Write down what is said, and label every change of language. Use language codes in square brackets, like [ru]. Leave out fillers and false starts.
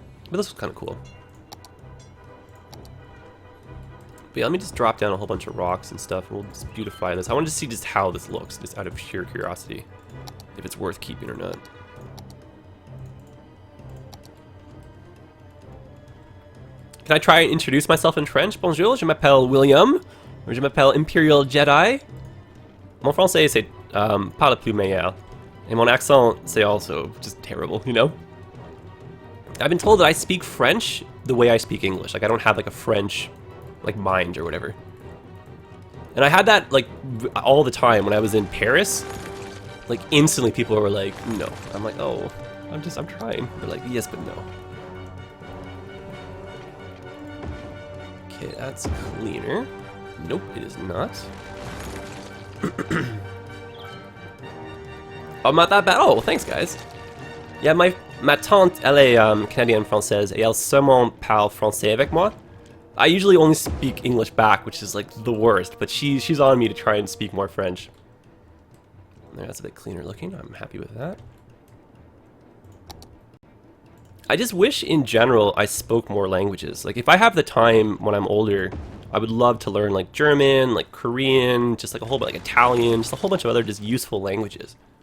[en] But this was kind of cool. But yeah, let me just drop down a whole bunch of rocks and stuff, and we'll just beautify this. I wanted to see just how this looks, just out of sheer curiosity, if it's worth keeping or not. Can I try and introduce myself in French? [fr] Bonjour, je m'appelle William, ou je m'appelle ImperialJedi. Mon français, c'est pas le plus meilleur. Et mon accent, c'est [en] also just terrible, you know? I've been told that I speak French the way I speak English. Like, I don't have, like, a French, like, mind or whatever. And I had that, like, all the time when I was in Paris. Like, instantly people were like, no. I'm like, oh, I'm trying. They're like, yes, but no. Okay, that's cleaner. Nope, it is not. Oh, not that bad. Oh, thanks, guys. [fr] Yeah, ma tante, elle est canadienne-française, et elle seulement parle français avec moi. [en] I usually only speak English back, which is like the worst, but she's on me to try and speak more French. There, that's a bit cleaner looking. I'm happy with that. I just wish, in general, I spoke more languages. Like, if I have the time when I'm older, I would love to learn, like, German, like, Korean, just, like, a whole bit, like, Italian, just a whole bunch of other just useful languages.